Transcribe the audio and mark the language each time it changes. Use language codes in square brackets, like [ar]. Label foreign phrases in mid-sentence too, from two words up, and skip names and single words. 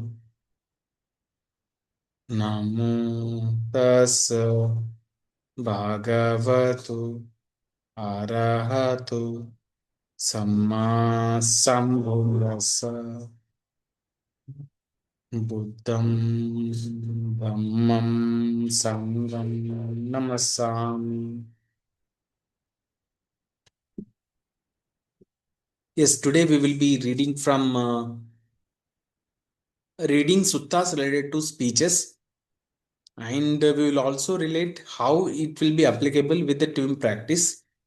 [pi] Namo Tassa Bhagavato Arahato Sammā Sambuddhassa. Buddham Dhammam Sangham Namasami. [en] Yes, today we will be reading from reading suttas related to speeches, and we will also relate how it will be applicable with the team practice.